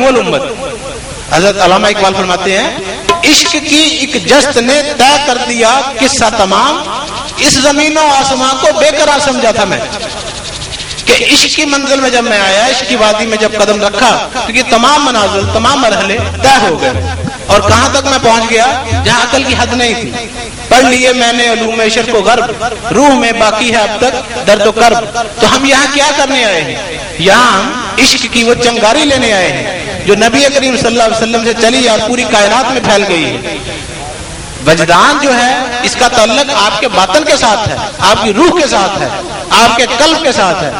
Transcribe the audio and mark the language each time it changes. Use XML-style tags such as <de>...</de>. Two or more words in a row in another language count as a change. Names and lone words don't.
<ur>الامت حضرت علامہ اقبال فرماتے ہیں عشق کی ایک جست نے طے کر دیا قصہ تمام، اس زمین و آسمان کو بے قرار سمجھا تھا میں، کہ عشق کی منزل میں جب میں آیا، عشق کی وادی میں جب قدم رکھا تو یہ تمام منازل، تمام مرحلے طے ہو گئے، اور کہاں تک میں پہنچ گیا جہاں عقل کی حد نہیں تھی۔ پڑھ لیے میں نے علوم شرق و غرب، روح میں باقی ہے اب تک درد و کرب۔ تو ہم یہاں کیا کرنے آئے ہیں؟ یہاں ہم عشق کی وہ چنگاری لینے آئے ہیں جو نبی کریم</ur> <ar>صلی اللہ علیہ وسلم</ar> <ur>سے چلی اور پوری کائنات میں پھیل گئی ہے۔ وجدان جو ہے اس کا تعلق آپ کے باطن کے ساتھ ہے، آپ کی روح کے ساتھ ہے، آپ کے قلب کے ساتھ ہے۔</ur>